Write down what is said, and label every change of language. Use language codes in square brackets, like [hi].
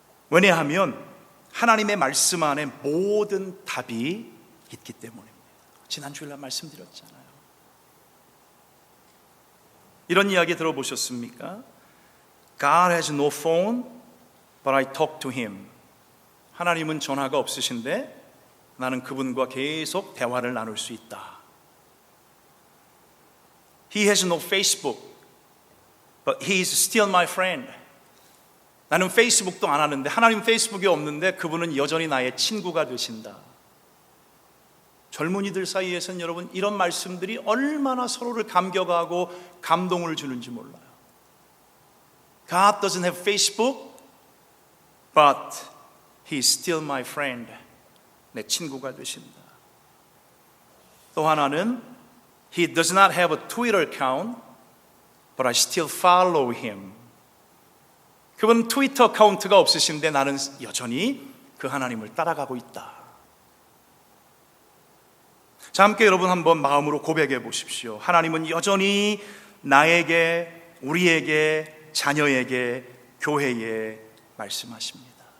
[ko] 왜냐하면 하나님의 말씀 안에 모든 답이 있기 때문입니다. 지난 주일날 말씀드렸잖아요. 이런 이야기 들어보셨습니까? [en] God has no phone, but I talk to him. [ko] 하나님은 전화가 없으신데 나는 그분과 계속 대화를 나눌 수 있다. [en] He has no Facebook, but he is still my friend. [ko] 나는 페이스북도 안 하는데, 하나님 페이스북이 없는데 그분은 여전히 나의 친구가 되신다. 젊은이들 사이에서는 여러분 이런 말씀들이 얼마나 서로를 감격하고 감동을 주는지 몰라요. [en] God doesn't have Facebook, but he is still my friend. [ko] 내 친구가 되신다. 또 하나는 [en] He does not have a Twitter account, but I still follow him. [ko] 그분은 트위터 어카운트가 없으신데 나는 여전히 그 하나님을 따라가고 있다. 자, 함께 여러분 한번 마음으로 고백해 보십시오. 하나님은 여전히 나에게, 우리에게, 자녀에게, 교회에 말씀하십니다.